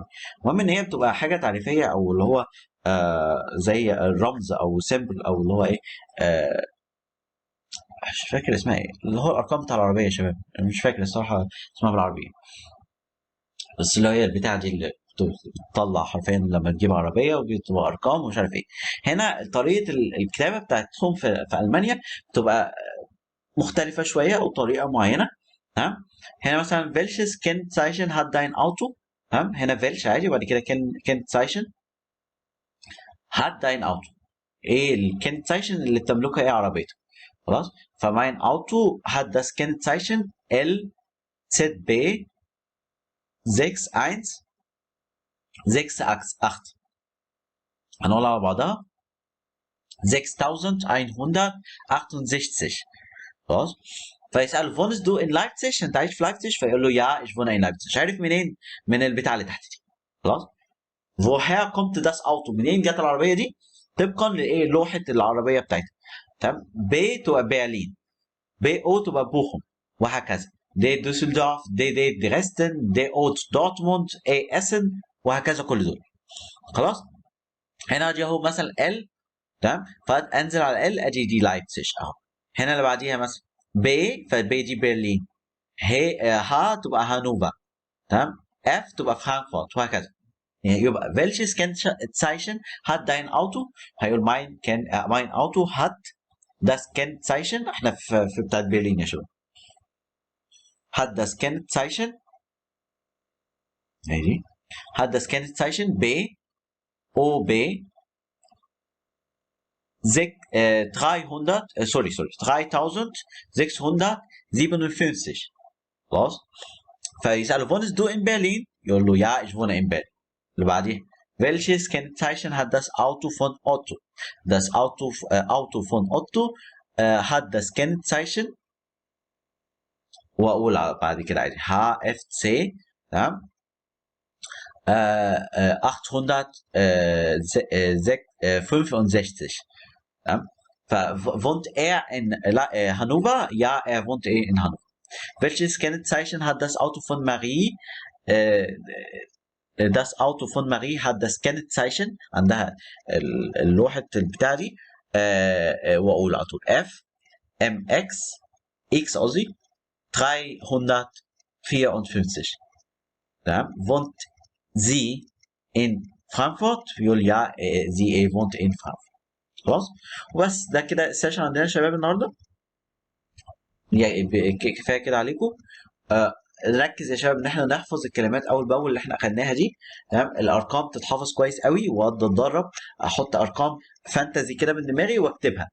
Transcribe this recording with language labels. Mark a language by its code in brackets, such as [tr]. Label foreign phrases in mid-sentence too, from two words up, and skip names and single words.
[ar] المهم ان هي بتبقى حاجة تعريفية او اللي هو زي الرمز او سيمبل او اللي هو ايه مش فاكر اسمها ايه، اللي هو الارقام بتاع العربية يا شباب، مش فاكر الصراحة اسمها بالعربي، بس اللي هي البتاعة دي اللي بتطلع حرفيا لما تجيب عربية وبتبقى أرقام ومش عارف إيه. هنا طريقة الكتابة بتاعتهم في ألمانيا بتبقى مختلفة شوية أو طريقة معينة، تمام؟ هنا مثلا [de] welches Kennzeichen hat dein Auto، [ar] تمام؟ [de] هنا welch [ar] عادي وبعد كده [de] Kennzeichen hat dein Auto، [ar] إيه الكنتايشن اللي بتملكها إيه عربيتك خلاص. [de] فماين Auto hat das Kennzeichen LZB 6168. [ar] هنقولها على بعضها 6168 خلاص. [de] فيسأله wohnst du in Leipzig، [ar] انت عايش في لايبزيج؟ فيقول له [de] ja ich wohne in Leipzig. [ar] عارف منين؟ من البتاع اللي تحت دي خلاص. [de] woher kommt das Auto، [ar] منين جت العربيه دي؟ طبقا لايه لوحه العربيه بتاعتها، تمام؟ ب تبقى برلين، ب او تبقى بوخم وهكذا، دي دوسلدورف، دي دريسدن، دي اوت دورتموند، اي اسن وهكذا كل دول خلاص. هنا دي اهو مثلا ال، تمام؟ فانزل على ال ادي دي لايبزيج اهو. هنا اللي بعديها مثلا ب، فبي دي برلين، ها تبقى هانوفر، تمام؟ اف تبقى فرانكفورت وهكذا. يعني يبقى [de] welches Kennzeichen hat dein Auto؟ [ar] هيقول [de] mein Auto hat das Kennzeichen [ar] احنا في بتاعت برلين يا شباب. [de] hat das Kennzeichen ماشي hat das Kennzeichen B O B 3657. خلاص. فيسأله wohnst du in Berlin؟ [ar] يقول له [de] ja ich wohne in Berlin. [ar] اللي بعديه [de] welches Kennzeichen hat das Auto von Otto؟ das Auto von Otto hat das Kennzeichen [ar] واقول بعد كده عادي [de] HFC تمام 865. تمام. فwohnt er in Hannover? Ja, er wohnt in Hannover. Welches Kennzeichen hat das Auto von Marie? Das Auto von Marie hat das Kennzeichen [ar] عندها اللوحة البتاع دي واقول على طول F MX X قصدي 354. تمام. [de] wohnt sie in Frankfurt؟ يقول ja sie wohnt in Frankfurt. [ar] خلاص. وبس ده كده السيشن عندنا يا شباب النهارده. كفايه كده عليكم. نركز يا شباب ان احنا نحفظ الكلمات اول باول اللي احنا اخدناها دي. تمام. الارقام تتحفظ كويس قوي واقعد اتدرب احط ارقام فانتزي كده من دماغي واكتبها.